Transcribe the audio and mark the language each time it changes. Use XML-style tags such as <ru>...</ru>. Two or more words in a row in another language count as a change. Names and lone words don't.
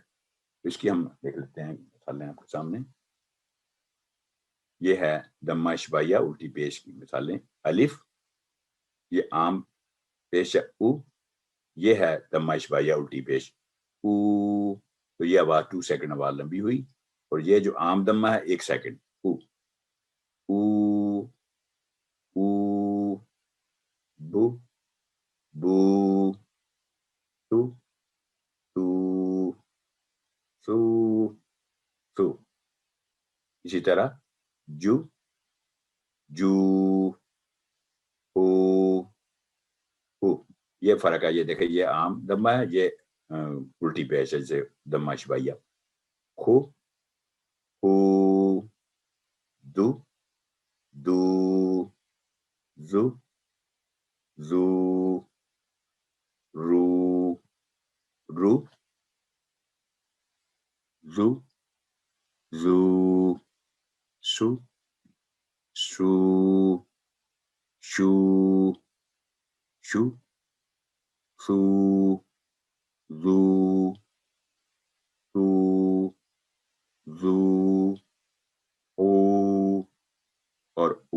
<ur>اس کی ہم دیکھ لیتے ہیں مثالیں آپ کے سامنے. یہ ہے دمہ اشبائیہ الٹی پیش کی مثالیں. الف یہ عام پیش ہے او، یہ ہے دمہ اشبائیہ الٹی پیش او، تو یہ آواز 2 سیکنڈ آواز لمبی ہوئی. اور یہ جو عام دمہ ہے 1 سیکنڈ او او او بو بو تو تو سو سو. اسی طرح جو جو ہو ہو. یہ فرق ہے. یہ دیکھیں یہ عام دمہ ہے، یہ الٹی پیش ہے جیسے دمہ اشبائیہ. خو ہو دو دو زو زو رو رو زو زو سو سو شو شو سو زو سو زو او اور او.</ur>